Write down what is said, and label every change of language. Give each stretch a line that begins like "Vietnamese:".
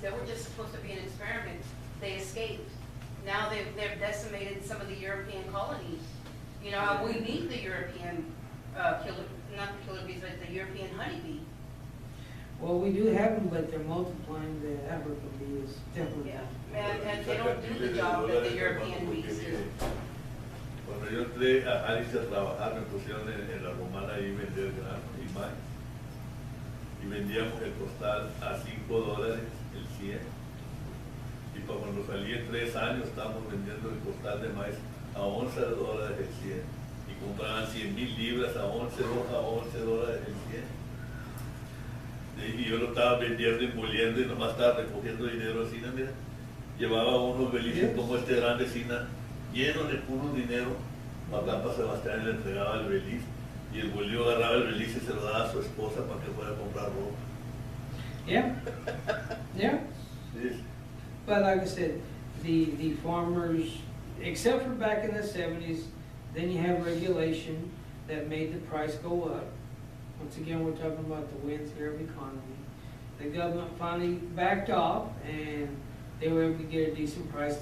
English: They were just supposed to be an experiment. They escaped. Now they've decimated some of the European colonies. You know, we need the European not the killer bees, but the European honeybee. Well, we do have them, but they're multiplying. The African bee is definitely. Yeah, and they don't do the job that the European bees do.
Spanish: Cuando yo entré a Alice a trabajar, me pusieron en la romana ahí vender grano y maíz. Y vendíamos el costal a $5 el 100. Y para cuando salí en 3 años, estábamos vendiendo el costal de maíz a $11 el 100. Y compraban 100,000 libras a $11 el 100. Y yo lo estaba vendiendo, envolviendo y nomás estaba recogiendo dinero así, ¿no? Mira. Llevaba unos belices como este grande, Sina, lleno de puro dinero. Acá para Sebastián le entregaba el beliz y el bolillo agarraba el beliz y se lo daba a su esposa para que fuera a comprar ropa.
English: Yeah, yeah.
Spanish: Sí.
English: But like I said, the farmers, except for back in the 70s, then you have regulation that made the price go up. Once again, we're talking about the winds here of economy. The government finally backed off and they were able to get a decent price.